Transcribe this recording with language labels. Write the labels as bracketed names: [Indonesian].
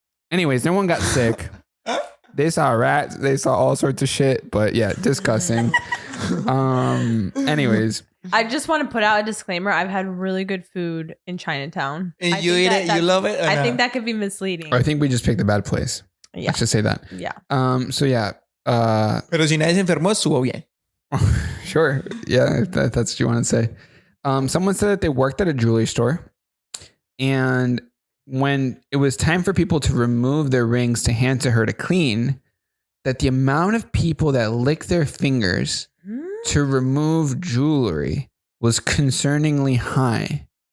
[English] Anyways, no one got sick. They saw rats. They saw all sorts of shit. But yeah, disgusting. Anyways. I just want to put out a disclaimer. I've had really good food in Chinatown. And you eat it? You love it? I think that could be misleading. I think we just picked a bad place. Yeah. Let's just say that. Yeah. So yeah. [Spanish] Pero si nadie se enfermó, estuvo bien. [English] Sure. Yeah, if that's what you want to say. Someone said that they worked at a jewelry store, and when it was time for people to remove their rings to hand to her to clean, that the amount of people that lick their fingers to remove jewelry was concerningly high.